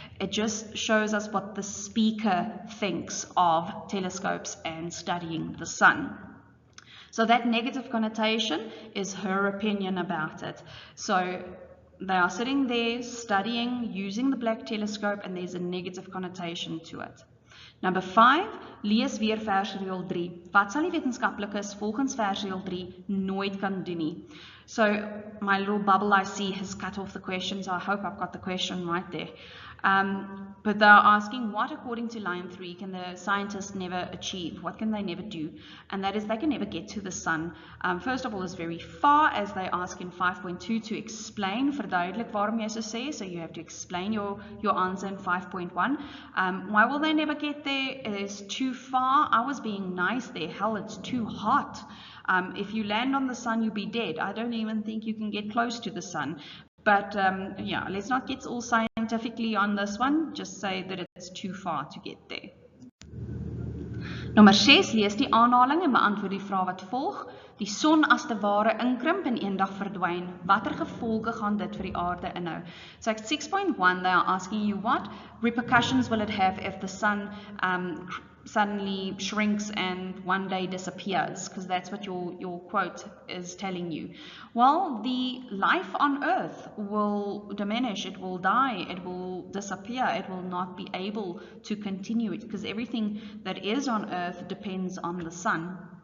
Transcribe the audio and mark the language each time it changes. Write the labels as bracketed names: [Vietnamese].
[English] It just shows us what the speaker thinks of telescopes and studying the sun. So that negative connotation is her opinion about it. So they are sitting there studying, using the black telescope, and there's a negative connotation to it. Number 5, [Afrikaans] lees weer versieel 3. Wat sal die wetenskaplikes volgens versieel 3 nooit kan doen nie? [English] So my little bubble I see has cut off the question, so I hope I've got the question right there. But they're asking, what according to line 3 can the scientists never achieve? What can they never do? And that is they can never get to the sun. First of all, it's very far, as they ask in 5.2 to explain, [Afrikaans] verduidelik waarom jy so sê, [English] so you have to explain your answer in 5.1. Why will they never get there? It is too far. I was being nice there. Hell, it's too hot. If you land on the sun, you'll be dead. I don't even think you can get close to the sun. But yeah, let's not get all scientifically on this one. Just say that it's too far to get there. [Afrikaans] Nommer 6, lees die aanhaling en beantwoord die vraag wat volg. Die son as te ware inkrimp en eendag verdwyn. Watter gevolge gaan dit vir die aarde inhou? [English] So at 6.1, they are asking you what repercussions will it have if the sun suddenly shrinks and one day disappears, because that's what your quote is telling you. Well, the life on Earth will diminish, it will die, it will disappear, it will not be able to continue it, because everything that is on Earth depends on the sun.